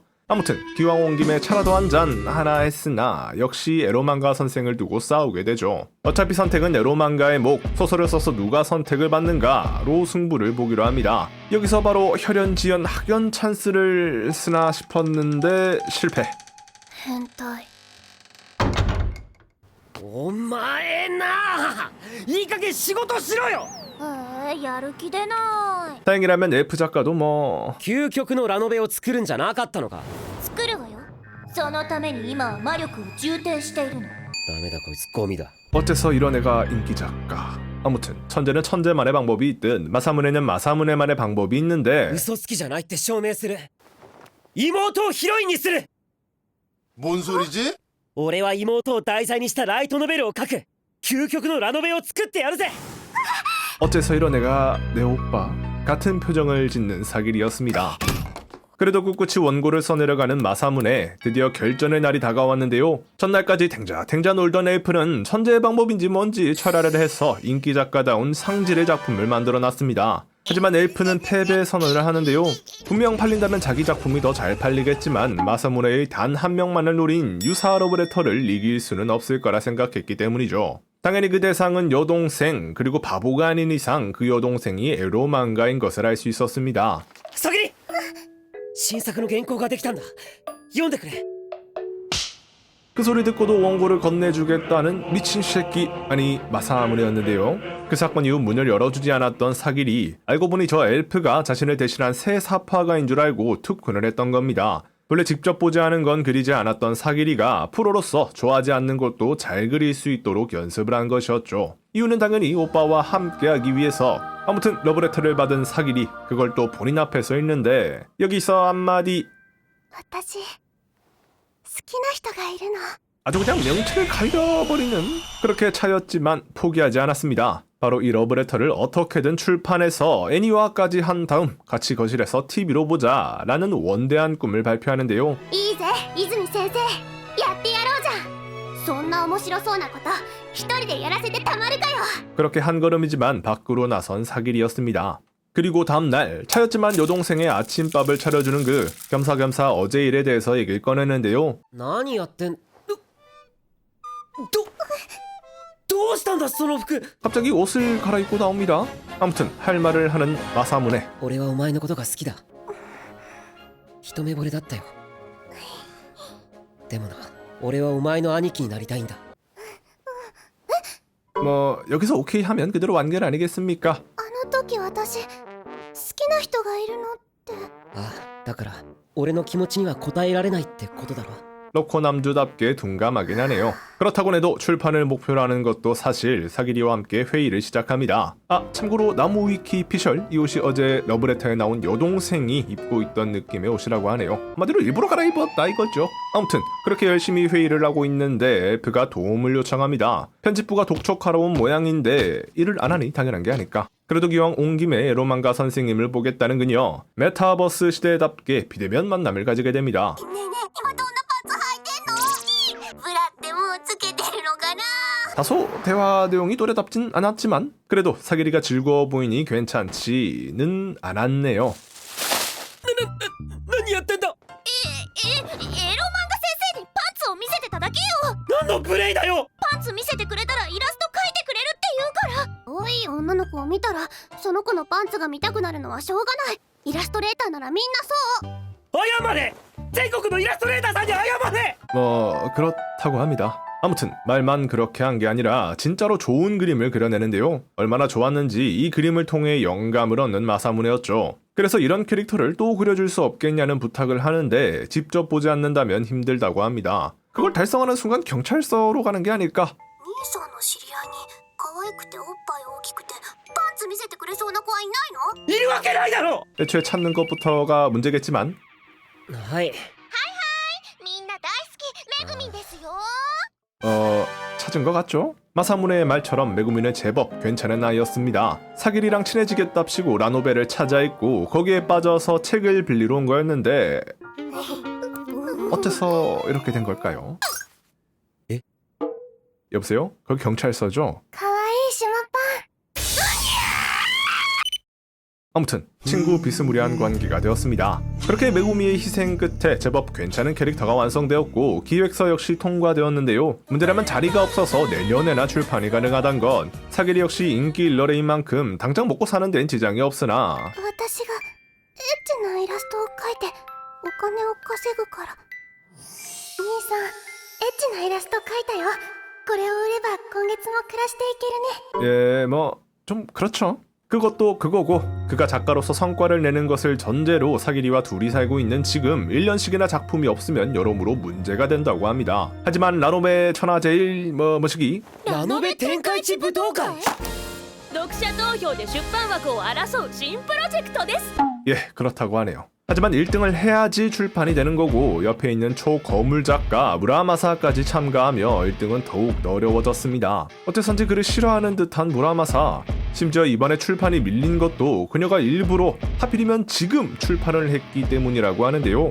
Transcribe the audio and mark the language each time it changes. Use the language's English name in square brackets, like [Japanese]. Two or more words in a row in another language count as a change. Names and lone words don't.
[Korean] 아무튼 기왕 온 김에 차라도 한 잔 하나 했으나 역시 에로망가 선생을 두고 싸우게 되죠. 어차피 선택은 에로망가의 목, 소설을 써서 누가 선택을 받는가로 승부를 보기로 합니다. 여기서 바로 혈연지연 학연 찬스를 쓰나 싶었는데 실패. [Japanese] 変態。お前な、いい加減仕事しろよ。やる気出ない。 [Korean] 다행이라면 엘프 작가도 뭐 [Japanese] 究極のラノベを作るんじゃなかったのか。作るわよ。そのために今は魔力を充填しているの。ダメだこいつゴミだ。 [Korean] 어째서 이런 애가 인기 작가. 아무튼 천재는 천재만의 방법이 있듯 마사무네는 마사무네만의 방법이 있는데 [Japanese] 嘘つきじゃないって証明する。妹をヒロインにする。 [Korean] 뭔 소리지? [Japanese] 俺は妹を題材にしたライトノベルを書く。究極のラノベを作ってやるぜ。 [Korean] 어째서 이런 애가 내 오빠 같은 표정을 짓는 사길이었습니다. 그래도 꿋꿋이 원고를 써내려가는 마사무네. 드디어 결전의 날이 다가왔는데요. 전날까지 탱자탱자 놀던 엘프는 천재의 방법인지 뭔지 철회를 해서 인기 작가다운 상질의 작품을 만들어놨습니다. 하지만 엘프는 패배 선언을 하는데요. 분명 팔린다면 자기 작품이 더 잘 팔리겠지만 마사무네의 단 한 명만을 노린 유사 러브레터를 이길 수는 없을 거라 생각했기 때문이죠. 당연히 그 대상은 여동생, 그리고 바보가 아닌 이상 그 여동생이 에로망가인 것을 알 수 있었습니다. [Japanese] さぎり、新作の原稿ができたんだ。読んでくれ。 [Korean] 그 소리 듣고도 원고를 건네주겠다는 미친 새끼, 아니 마사무네였는데요. 그 사건 이후 문을 열어주지 않았던 사길이 알고 보니 저 엘프가 자신을 대신한 새 사파가인 줄 알고 투혼을 했던 겁니다. 원래 직접 보지 않은 건 그리지 않았던 사길이가 프로로서 좋아하지 않는 것도 잘 그릴 수 있도록 연습을 한 것이었죠. 이유는 당연히 오빠와 함께하기 위해서. 아무튼 러브레터를 받은 사길이 그걸 또 본인 앞에서 읽는데 여기서 한마디 [Japanese] 私好きな人がいるの [Korean] 아주 그냥 명치를 갈려버리는 그렇게 차였지만 포기하지 않았습니다. 바로 이 러브레터를 어떻게든 출판해서 애니화까지 한 다음 같이 거실에서 TV로 보자 라는 원대한 꿈을 발표하는데요. [Japanese] いいぜ泉先生やってやろうじゃんそんな面白そうなこと一人でやらせてたまるかよ [Korean] 그렇게 한 걸음이지만 밖으로 나선 사길이었습니다. 그리고 다음날 차였지만 여동생의 아침밥을 차려주는 그 겸사겸사 어제 일에 대해서 얘기를 꺼내는데요. [Japanese] 何やってん。どうしたんだその服。 [Korean] 갑자기 옷을 갈아입고 나옵니다. 아무튼 할 말을 하는 마사무네. [Japanese] 俺はお前のことが好きだ。一目惚れだったよ。でもな、俺はお前の兄貴になりたいんだ。 [Korean] 뭐 여기서 오케이 하면 그대로 완결 아니겠습니까? [Japanese] あの時私好きな人がいるのってああ、だから俺の気持ちには応えられないってことだろ。 [Korean] 로코 남주답게 둔감하긴 하네요. 그렇다고 해도 출판을 목표로 하는 것도 사실 사기리와 함께 회의를 시작합니다. 아, 참고로 나무 위키 피셜 이 옷이 어제 러브레터에 나온 여동생이 입고 있던 느낌의 옷이라고 하네요. 한마디로 일부러 갈아입었다 이거죠. 아무튼 그렇게 열심히 회의를 하고 있는데 엘프가 도움을 요청합니다. 편집부가 독촉하러 온 모양인데 일을 안 하니 당연한 게 아닐까. 그래도 기왕 온 김에 에로망가 선생님을 보겠다는 그녀. 메타버스 시대답게 비대면 만남을 가지게 됩니다. [Japanese] ねえねえ今どんなパンツ履いてんのブラってもうつけてるのかな [Korean] 다소 대화 내용이 또래답진 않았지만 그래도 사기리가 즐거워 보이니 괜찮지는 않았네요. [Japanese] 何やってんだ。エロ漫画先生にパンツを見せてただけよ何のプレイだよ。パンツ見せてくれたらイラスト描いてくれるって言うから多い女の子を見たらその子のパンツが見たくなるのはしょうがないイラストレーターならみんなそう謝れ。全国のイラストレーターさんに謝れ。 [Korean] 뭐 그렇다고 합니다. 아무튼 말만 그렇게 한 게 아니라 진짜로 좋은 그림을 그려내는데요. 얼마나 좋았는지 이 그림을 통해 영감을 얻는 마사무네였죠. 그래서 이런 캐릭터를 또 그려줄 수 없겠냐는 부탁을 하는데 직접 보지 않는다면 힘들다고 합니다. 그걸 달성하는 순간 경찰서로 가는 게 아닐까? [Japanese] 兄さんの知り合いに可愛くておっぱい大きくてパンツ見せてくれそうな子はいないのいるわけないだろ。 [Korean] 애초에 찾는 것부터가 문제겠지만 [Japanese] はい。みんな大好きめぐみんですよ [Korean] 찾은 것 같죠? 마사무네의 말처럼 메구미는 제법 괜찮은 아이였습니다. 사길이랑 친해지겠답시고 라노베를 찾아 읽고 거기에 빠져서 책을 빌리러 온 거였는데 어째서 이렇게 된 걸까요? 예? 여보세요? 거기 경찰서죠? [Japanese] 可愛い島パン [Korean] 아무튼 친구 비스무리한 관계가 되었습니다. 그렇게 메구미의 희생 끝에 제법 괜찮은 캐릭터가 완성되었고 기획서 역시 통과되었는데요. 문제라면 자리가 없어서 내년에나 출판이 가능하단 건. 사길이 역시 인기 일러레인 만큼 당장 먹고 사는 데는 지장이 없으나 [Japanese] 私がエッチなイラストを描いてお金を稼ぐから兄さんエッチなイラスト描いたよこれを売れば今月も暮らしていけるね [Korean] 예, 뭐 좀 그렇죠. 그것도 그거고 그가 작가로서 성과를 내는 것을 전제로 사기리와 둘이 살고 있는 지금 1년씩이나 작품이 없으면 여러모로 문제가 된다고 합니다. 하지만 라노베 천하제일 뭐시기 [Japanese] ラノベ天下一武道会。読者投票で出版枠を争う新プロジェクトです。 [Korean] 예, 그렇다고 하네요. 하지만 1등을 해야지 출판이 되는 거고 옆에 있는 초거물 작가 무라마사까지 참가하며 1등은 더욱 어려워졌습니다. 어째선지 그를 싫어하는 듯한 무라마사. 심지어 이번에 출판이 밀린 것도 그녀가 일부러 하필이면 지금 출판을 했기 때문이라고 하는데요.